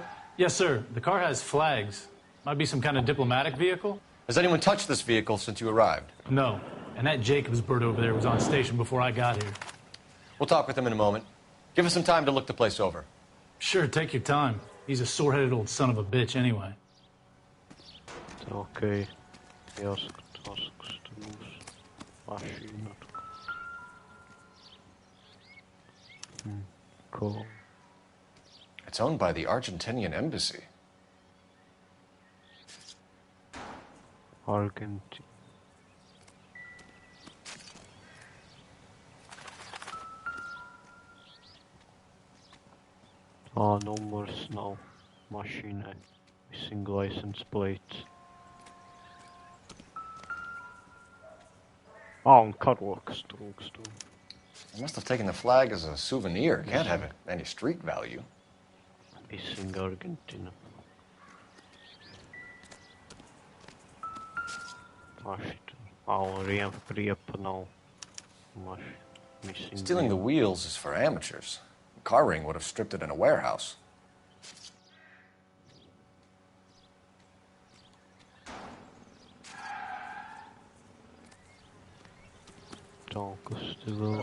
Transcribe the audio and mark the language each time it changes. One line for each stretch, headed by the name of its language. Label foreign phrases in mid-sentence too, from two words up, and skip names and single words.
English: Yes, sir. The car has flags. Might be some kind of diplomatic vehicle. Has anyone touched this vehicle since you arrived? No. And that Jacobs bird over there was on station before I got here. We'll talk with him in a moment. Give us some time to look the place over. Sure, take your time. He's a sore-headed old son of a bitch anyway.
Latvian: Okay. Jāskatās, kas te būs. Mašīna.
English: Cool. It's owned by the Argentinian embassy. Argentina.
Latvian: Numurs nav mašīnai.
English: Missing license plates.
Latvian: Un karoks trūkst.
English: They must have taken the flag as a souvenir. Can't have any street value. Missing Argentina.
Latvian: Riepa nav.
English: Missing. Stealing the wheels is for amateurs. A car ring would have stripped it in a warehouse. A